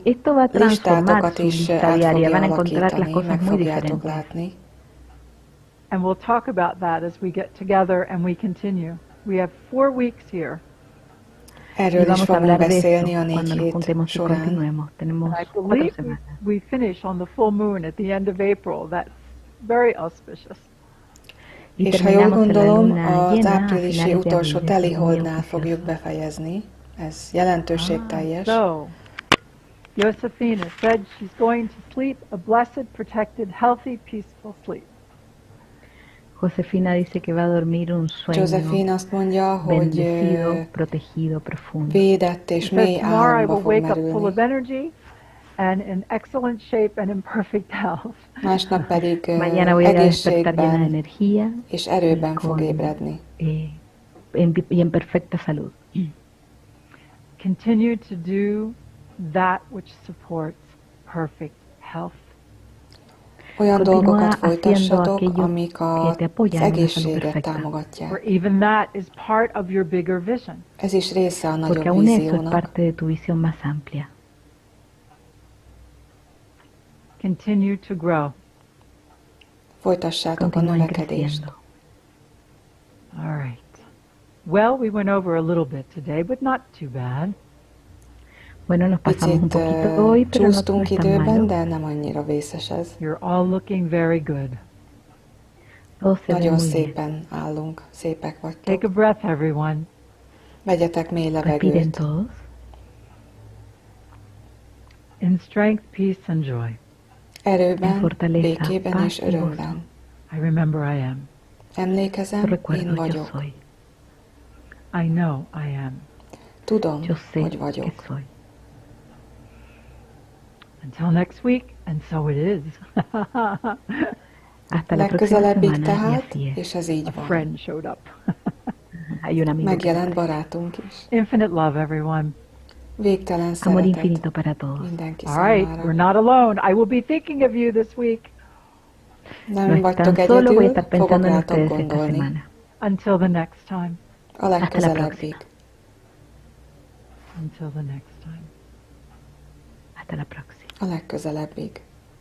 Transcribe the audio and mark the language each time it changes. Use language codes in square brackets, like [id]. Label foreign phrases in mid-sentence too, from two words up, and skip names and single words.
[es] Esto va a transformar [hu] listátokat [es] su [hu] is [es] lista [hu] át [es] diaria, [hu] fogja [es] van a encontrar las [hu] alakítani, [es] cosas [hu] meg [es] muy [hu] fogjátok [es] diferentes. [hu] látni. [en] And we'll talk about that as we get together and we continue. We have 4 weeks here. [es] Y [hu] Erről is [es] vamos a [hu] fogunk [es] hablar de [hu] beszélni a [es] eso 4 cuando nos [hu] hét [es] juntemos y [hu] során. [es] continuemos. Tenemos [en] I [es] 4 [en] believe semanas. we finish on the full moon at the end of April. That's very auspicious. [es] Y [hu] És ha jól [es] terminamos en la [hu] gondolom, [es] luna [hu] az [es] llena a [hu] áprilisi [es] finales de [hu] utolsó [es] abril. Eso es muy [hu] teliholdnál fogjuk [es] auspicioso. [hu] befejezni. Ez jelentőségteljes. [en] So, Josefina said she's going to sleep a blessed, protected, healthy, peaceful sleep. [es] Josefina dice que va a dormir un sueño [hu] Josephine azt mondja, hogy [es] bendecido, protegido, profundo. [hu] védett és [en] She says, [hu] mély [en] tomorrow I [hu] álomba [en] will [hu] fog [en] wake up full [hu] merülni. [en] of energy and in excellent shape and in perfect health. [hu] Másnap pedig [es] Mañana voy a despertar llena de [hu] egészségben [es] energía [hu] és erőben [es] y [hu] fog ébredni. [es] y en perfecta salud. [en] Continue to do that which supports perfect health. [hu] Olyan [es] Continúa [hu] dolgokat [es] haciendo [hu] folytassatok, [es] aquello [hu] amik [es] que [hu] az [es] te apoyan en la salud [hu] egészséget [es] perfecta. [en] Or [hu] támogatják. [en] even that is part of your bigger vision. [hu] Ez is része a [es] Porque [hu] nagyobb [es] aún eso es [hu] víziónak. [es] parte de tu visión más amplia. [en] Continue to grow. [hu] Folytassátok a [es] Continúen [hu] növekedést. [es] creciendo. [en] All right. Well, we went over a little bit today, but not too bad. [es] Bueno, nos pasamos un [hu] Picit [es] poquito hoy, pero no [hu] csúsztunk [es] es tan [hu] időben, [es] malo. [hu] de nem annyira vészes ez. [en] You're all looking very good. [es] Todo se ve [hu] Nagyon [es] muy bien. [hu] szépen állunk, szépek [en] Take [hu] vagytok. [en] a breath, everyone. [hu] Vegyetek mély [es] Respiren [hu] levegőt. [es] todos. [en] In strength, peace, and joy. [hu] Erőben, [es] Fortaleza, [hu] békében [es] paz [hu] és [es] y gozo. [hu] örömben. [en] I remember I am. [es] Yo [hu] Emlékezem, én [es] recuerdo, yo [hu] vagyok. [es] soy. [en] I know I am. [hu] Tudom, [es] Yo sé [hu] hogy [es] que [hu] vagyok. [es] soy. [en] Until next week, and so it is. [es] Hasta la próxima [hu] Legközelebbig [es] semana y [hu] tehát, [es] así es. [hu] és ez így [en] A van. friend showed up. [es] Hay un amigo que [hu] Megjelent [es] aparece. [hu] barátunk is. [en] Infinite love, everyone. [hu] Végtelen [es] Amor [hu] szeretet [es] infinito para todos. [hu] mindenki [en] All right, [hu] számára. [en] we're not alone. I will be thinking of you this week. [es] No [hu] Nem vagytok [es] están solo, voy a [hu] egyedül, [es] estar [hu] fogok [es] pensando en [hu] rátok [es] ustedes esta [hu] gondolni. [es] semana. [en] Until the next time. [hu] A legközelebbig. [en] Until the next time. [es] Hasta la próxima. [hu] A legközelebbig.